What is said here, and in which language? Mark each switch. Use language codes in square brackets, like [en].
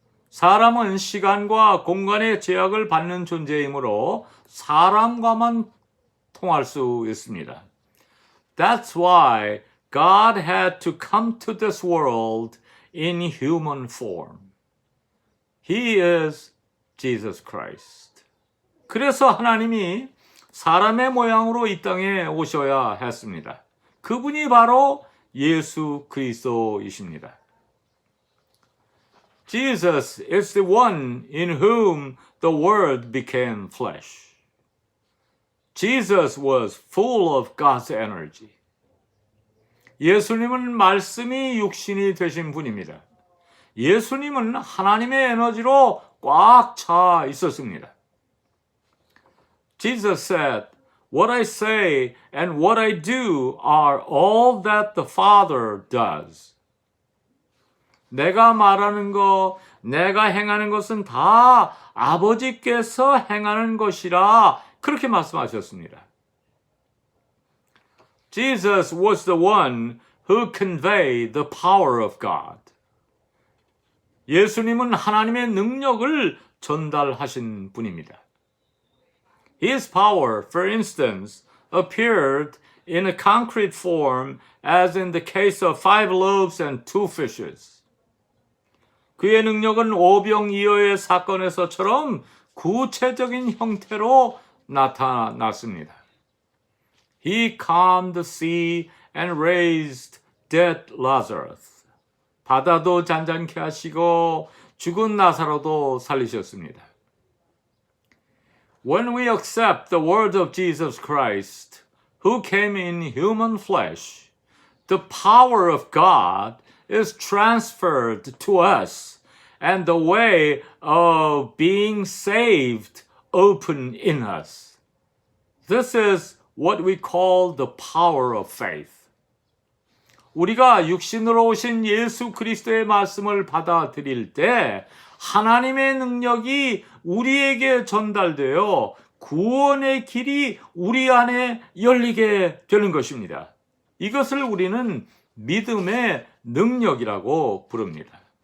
[ko] 사람은 시간과 공간의 제약을 받는 존재이므로 사람과만 통할 수 있습니다. [en] That's why God had to come to this world in human form. He is Jesus Christ. [ko] 그래서 하나님이 사람의 모양으로 이 땅에 오셔야 했습니다. 그분이 바로 예수 그리스도이십니다. [en] Jesus is the one in whom the Word became flesh. Jesus was full of God's energy. [ko] 예수님은 말씀이 육신이 되신 분입니다. 예수님은 하나님의 에너지로 꽉 차 있었습니다. [en] Jesus said, "What I say and what I do are all that the Father does." [ko] 내가 말하는 것, 내가 행하는 것은 다 아버지께서 행하는 것이라 그렇게 말씀하셨습니다. [en] Jesus was the one who conveyed the power of God. [ko] 예수님은 하나님의 능력을 전달하신 분입니다. [en] His power, for instance, appeared in a concrete form as in the case of 5 loaves and 2 fishes. [ko] 그의 능력은 오병이어의 사건에서처럼 구체적인 형태로 나타났습니다. [en] He calmed the sea and raised dead Lazarus. [ko] 바다도 잔잔케 하시고 죽은 나사로도 살리셨습니다. [en] When we accept the word of Jesus Christ, who came in human flesh, the power of God is transferred to us, and the way of being saved open in us. This is what we call the power of faith. [ko] 우리가 육신으로 오신 예수 그리스도의 말씀을 받아들일 때 하나님의 능력이 우리에게 전달되어 구원의 길이 우리 안에 열리게 되는 것입니다. 이것을 우리는 믿음의 능력이라고 부릅니다.